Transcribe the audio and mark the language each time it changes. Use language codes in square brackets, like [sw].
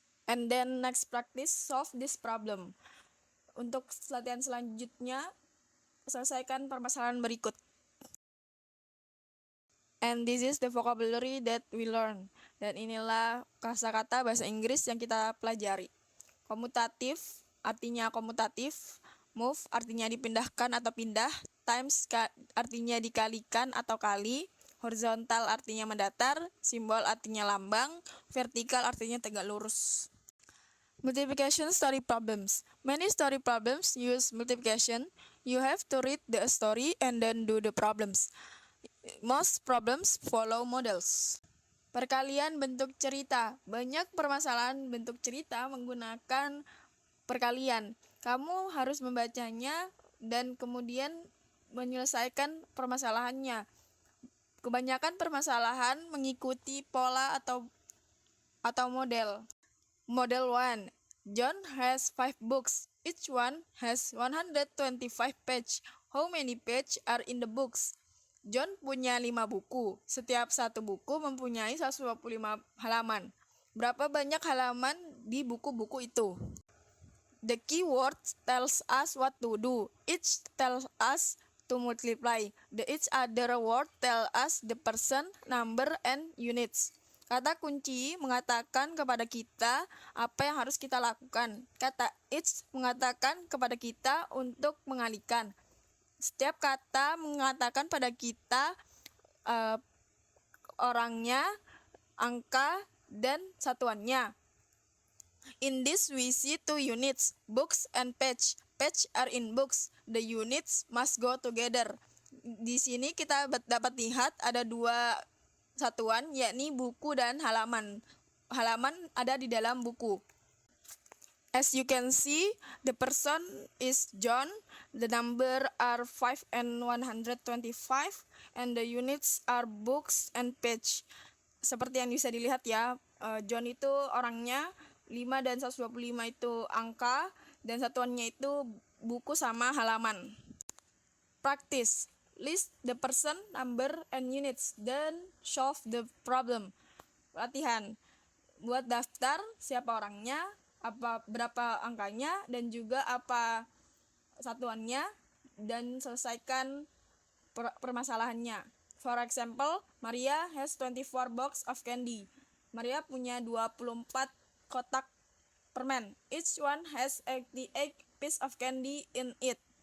[en] And then next practice, solve this problem. [id] Untuk latihan selanjutnya, selesaikan permasalahan berikut. [en] And this is the vocabulary that we learn. [id] Dan inilah kosakata bahasa Inggris yang kita pelajari. Komutatif artinya komutatif, move artinya dipindahkan atau pindah, times artinya dikalikan atau kali, horizontal artinya mendatar, simbol artinya lambang, vertikal artinya tegak lurus. [en] Multiplication story problems. Many story problems use multiplication. You have to read the story and then do the problems. Most problems follow models. [id] Perkalian bentuk cerita. Banyak permasalahan bentuk cerita menggunakan perkalian. Kamu harus membacanya dan kemudian menyelesaikan permasalahannya. Kebanyakan permasalahan mengikuti pola atau model. Model 1. [en] John has 5 books. Each one has 125 pages. How many pages are in the books? [id] John punya 5 buku. Setiap satu buku mempunyai 125 halaman. Berapa banyak halaman di buku-buku itu? [en] The keyword tells us what to do. Each tells us to multiply. The each other word tell us the person, number, and units. [id] Kata kunci mengatakan kepada kita apa yang harus kita lakukan. Kata each mengatakan kepada kita untuk mengalihkan. Setiap kata mengatakan pada kita orangnya, angka, dan satuannya. [en] In this we see 2 units, books and page. Page are in books. The units must go together. [id] Di sini kita dapat lihat ada 2 satuan, yakni buku dan halaman. Halaman ada di dalam buku. [en] As you can see, the person is John. The number are 5 and 125, and the units are books and page. [id] Seperti yang bisa dilihat ya, John itu orangnya, 5 dan 125 itu angka, dan satuannya itu buku sama halaman. [en] Practice. List the person, number, and units, then solve the problem. [id] Latihan. Buat daftar siapa orangnya, berapa angkanya, dan juga apa satuannya, dan selesaikan permasalahannya. [en] For example, Maria has 24 box of candy. [id] Maria punya 24 kotak permen. [en] Each one has 88 piece of candy in it.